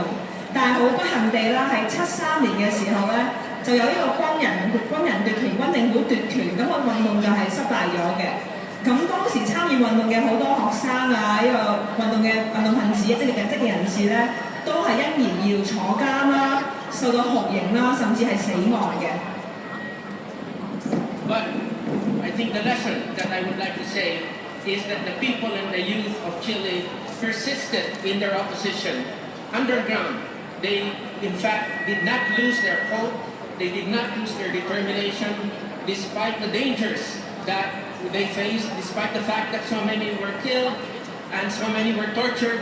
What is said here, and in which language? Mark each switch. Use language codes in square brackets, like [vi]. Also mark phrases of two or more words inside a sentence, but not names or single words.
[yue] 但係好不幸地啦，喺73年嘅時候咧，就有呢個軍人奪權，軍政府奪權，咁個運動就係失敗咗嘅。咁當時參與運動嘅好多學生啊，呢個運動分子、職業人士咧，都係因而要坐監啦、受到酷刑啦，甚至係死亡嘅。 [en] think the lesson that I would like to say is that the people and the youth of Chile persisted in their opposition underground. They, in fact, did not lose their hope. They did not lose their determination, despite the dangers that they faced, despite the fact that so many were killed and so many were tortured.